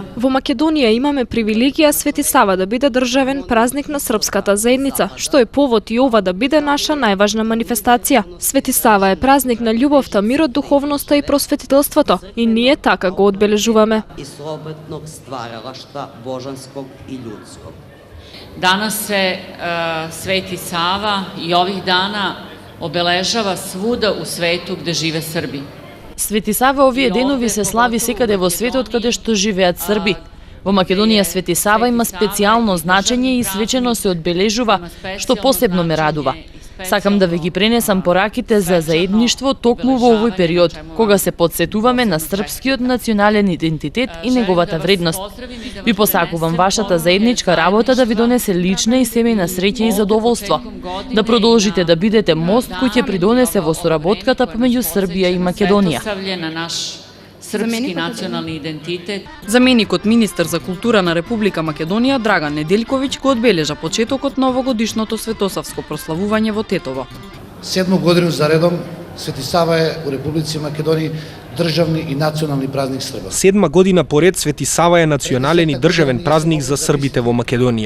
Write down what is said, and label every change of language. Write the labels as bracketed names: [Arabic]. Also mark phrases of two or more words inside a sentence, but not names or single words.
[Macedonian] Во Македонија имаме привилегија Свети Сава да биде државен празник на српската заедница, што е повод и ова да биде наша најважна манифестација. Свети Сава е празник на љубовта, мирот, духовноста и просветителството, и ние така го одбележуваме. [Serbian] И слободног стваралаштва божанског и људског. Danas se Sveti Sava i ovih dana obeležava svuda u svetu gde žive Srbi. [Macedonian] Свети Сава овие денови се слави секаде во светот каде што живеат срби. Во Македонија Свети Сава има специјално значење и свечено се одбележува, што посебно ме радува. Сакам да ви ги пренесам пораките за заедништво токму во овој период, кога се подсетуваме на српскиот национален идентитет и неговата вредност. Ви посакувам вашата заедничка работа да ви донесе лична и семејна среќа и задоволство. Да продолжите да бидете мост кој ќе придонесе во соработката помеѓу Србија и Македонија. [Serbian] Srpski nacionalni identitet. [Macedonian] Заменикот министер за култура на Република Македонија Драган Неделјковиќ го одбележа почетокот на овогодишното светосавско прославување во Тетово. [Serbian] 7 годину за редом Свети Сава е у Републици Македонија државни и национални празник Срба. [Macedonian] 7 година поред Свети Сава е национален и државен празник за србите во Македонија.